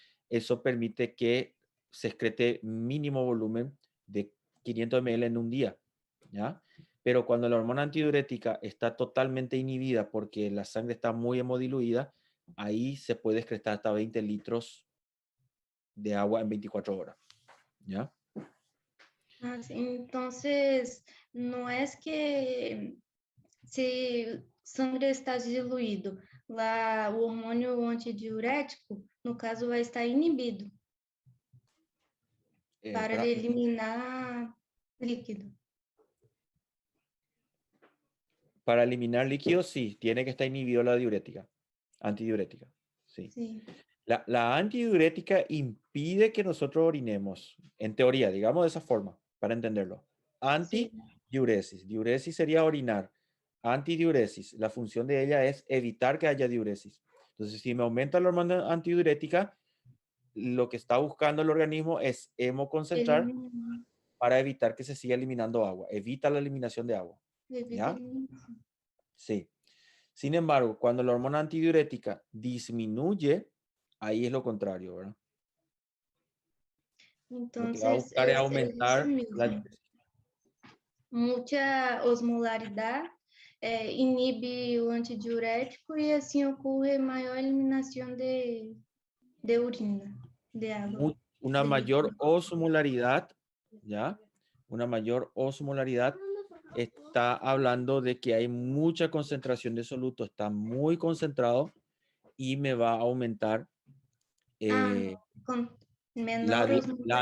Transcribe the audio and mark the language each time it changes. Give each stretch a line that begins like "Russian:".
Spanish: Eso permite que se excrete mínimo volumen de 500 ml en un día, ¿ya? Pero cuando la hormona antidiurética está totalmente inhibida porque la sangre está muy hemodiluida, ahí se puede excretar hasta 20 litros de agua en 24 horas, ¿ya?
Portuguese: Entonces, não é que se sangue está diluído, lá o hormônio antidiurético, no caso, vai estar inibido para eliminar líquido.
Spanish: Para eliminar líquidos, sí, tiene que estar inhibido la diurética, antidiurética. Sí. Sí. La antidiurética impide que nosotros orinemos, en teoría, digamos de esa forma, para entenderlo. Antidiuresis. Diuresis sería orinar. Antidiuresis, la función de ella es evitar que haya diuresis. Entonces, si me aumenta la hormona antidiurética, lo que está buscando el organismo es hemoconcentrar para evitar que se siga eliminando agua. Evita la eliminación de agua. ¿Ya? Sí. Sin embargo, cuando la hormona antidiurética disminuye, ahí es lo contrario, ¿verdad? Entonces, lo que va a buscar es aumentar la...
Portuguese: Muita osmolaridade inibe o antidiurético e assim ocorre maior eliminação de urina, de água.
Spanish: Una mayor osmolaridad, ¿ya? Una mayor osmolaridad está hablando de que hay mucha concentración de soluto, está muy concentrado y me va a aumentar Con la menor osmolaridad.